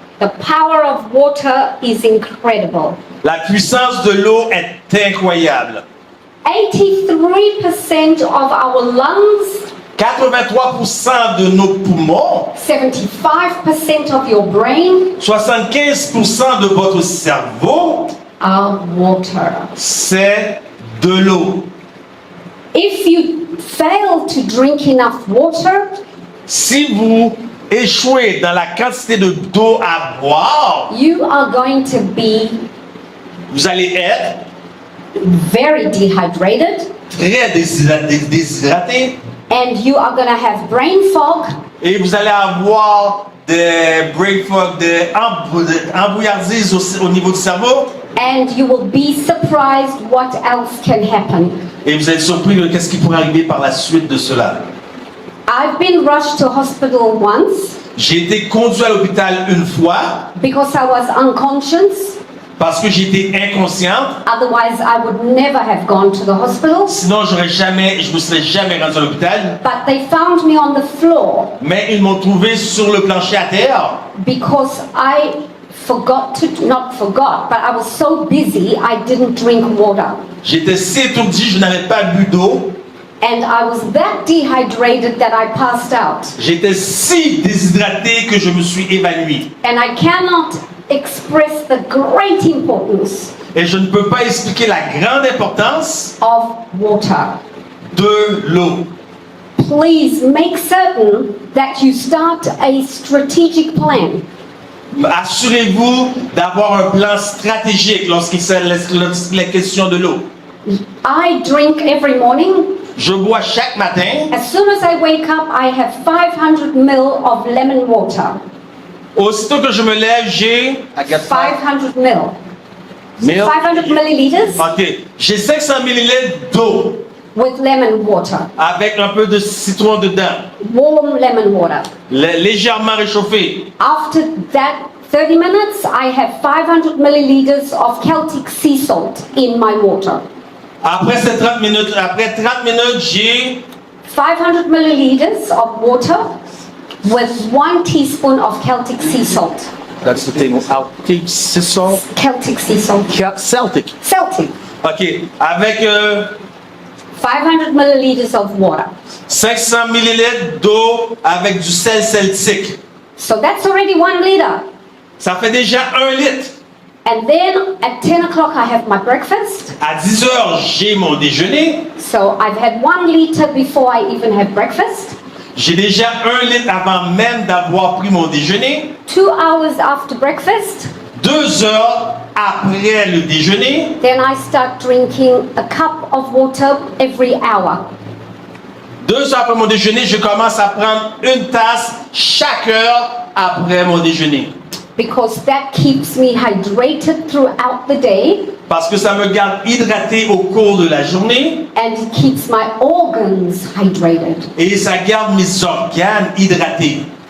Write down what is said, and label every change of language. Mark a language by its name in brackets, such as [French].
[English] The power of water is incredible. [French] La puissance de l'eau est incroyable. [English] 83% of our lungs, [French] 83% de nos poumons, [English] 75% of your brain [French] 75% de votre cerveau, [English] are water. [French] c'est de l'eau. [English] If you fail to drink enough water, [French] Si vous échouez dans la quantité d'eau à boire, [English] you are going to be [French] vous allez être [English] very dehydrated [French] très déshydraté [English] and you are going to have brain fog [French] et vous allez avoir des [English] brain fog, [French] des embrouillardises au niveau du cerveau [English] and you will be surprised what else can happen. [French] et vous êtes surpris de qu'est-ce qui pourrait arriver par la suite de cela. [English] I've been rushed to hospital once [French] J'ai été conduit à l'hôpital une fois [English] because I was unconscious. [French] parce que j'étais inconsciente. [English] Otherwise, I would never have gone to the hospital. [French] Sinon, je me serais jamais rendu à l'hôpital. [English] But they found me on the floor [French] Mais ils m'ont trouvé sur le plancher à terre [English] because I not forgot, but I was so busy I didn't drink water. [French] J'étais si étourdi, je n'avais pas bu d'eau. [English] And I was that dehydrated that I passed out. [French] J'étais si déshydraté que je me suis évanoui. [English] And I cannot express the great importance [French] Et je ne peux pas expliquer la grande importance [English] of water. [French] de l'eau. [English] Please make certain that you start a strategic plan. [French] Assurez-vous d'avoir un plan stratégique lorsqu'il est question de l'eau. [English] I drink every morning. [French] Je bois chaque matin. [English] As soon as I wake up, I have 500 ml of lemon water. [French] Aussitôt que je me lève, j'ai... [English] I got 500 ml. Milk. 500 milliliters [French] Ok, j'ai 500 millilitres d'eau [English] with lemon water. [French] avec un peu de citron dedans, [English] Warm lemon water. [French] légèrement réchauffé. [English] After that 30 minutes, I have 500 milliliters of Celtic sea salt in my water. [French] Après 30 minutes, j'ai [English] 500 milliliters of water with 1 teaspoon of Celtic sea salt. That's the thing. Celtic sea salt. Celtic sea salt. Celtic. Celtic. [French] ok, avec [English] 500 milliliters of water. [French] 500 millilitres d'eau avec du sel celtique. [English] So that's already 1 liter. [French] Ça fait déjà 1 litre. [English] And then at 10 o'clock I have my breakfast. [French] À 10 heures, j'ai mon déjeuner. [English] So I've had 1 liter before I even have breakfast. [French] J'ai déjà 1 litre avant même d'avoir pris mon déjeuner. [English] 2 hours after breakfast, [French] 2 heures après le déjeuner, [English] then I start drinking a cup of water every hour. [French] 2 heures après mon déjeuner, je commence à prendre une tasse chaque heure après mon déjeuner. [English] Because that keeps me hydrated throughout the day [French] Parce que ça me garde hydraté au cours de la journée [English] and it keeps my organs hydrated. [French] et ça garde mes organes hydratés.